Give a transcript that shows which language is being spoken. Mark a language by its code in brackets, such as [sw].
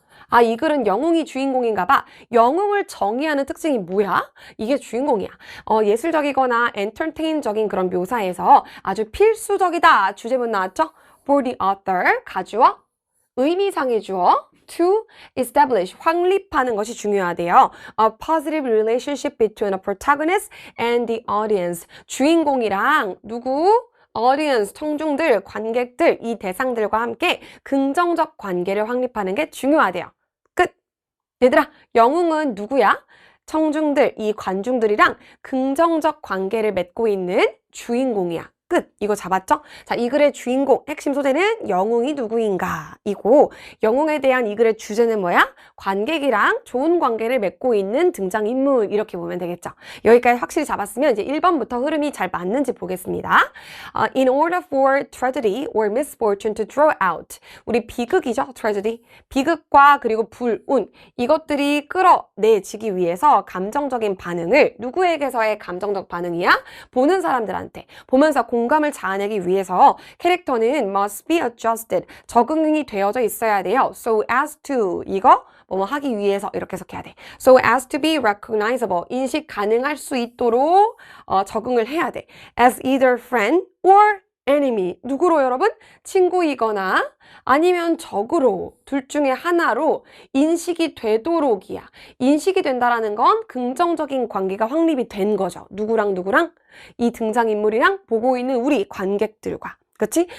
[ko] 아, 이 글은 영웅이 주인공인가 봐. 영웅을 정의하는 특징이 뭐야? 이게 주인공이야. 예술적이거나 엔터테인적인 그런 묘사에서 아주 필수적이다. 주제문 나왔죠? For the author, 가주어, 의미상의 주어, to establish, 확립하는 것이 중요하대요. [en] A positive relationship between a protagonist and the audience. [ko] 주인공이랑 누구? audience, 청중들, 관객들, 이 대상들과 함께 긍정적 관계를 확립하는 게 중요하대요. 끝! 얘들아, 영웅은 누구야? 청중들, 이 관중들이랑 긍정적 관계를 맺고 있는 주인공이야. 끝! 이거 잡았죠? 자, 이 글의 주인공, 핵심 소재는 영웅이 누구인가? 이고, 영웅에 대한 이 글의 주제는 뭐야? 관객이랑 좋은 관계를 맺고 있는 등장인물, 이렇게 보면 되겠죠? 여기까지 확실히 잡았으면 이제 1번부터 흐름이 잘 맞는지 보겠습니다. [en] In order for tragedy or misfortune to draw out. [ko] 우리 비극이죠? tragedy. 비극과 그리고 불운, 이것들이 끌어내지기 위해서 감정적인 반응을, 누구에게서의 감정적 반응이야? 보는 사람들한테. 보면서 공감을 자아내기 위해서 캐릭터는 must be adjusted, 적응이 되어져 있어야 돼요. So as to, 이거 뭐뭐 하기 위해서 이렇게 해석해야 돼. [en] So as to be recognizable, 인식 가능할 수 있도록 적응을 해야 돼. As either friend or [ko] enemy. 누구로 여러분? 친구이거나 아니면 적으로 둘 중에 하나로 인식이 되도록이야. 인식이 된다라는 건 긍정적인 관계가 확립이 된 거죠. 누구랑 누구랑? 이 등장인물이랑 보고 있는 우리 관객들과. 그치?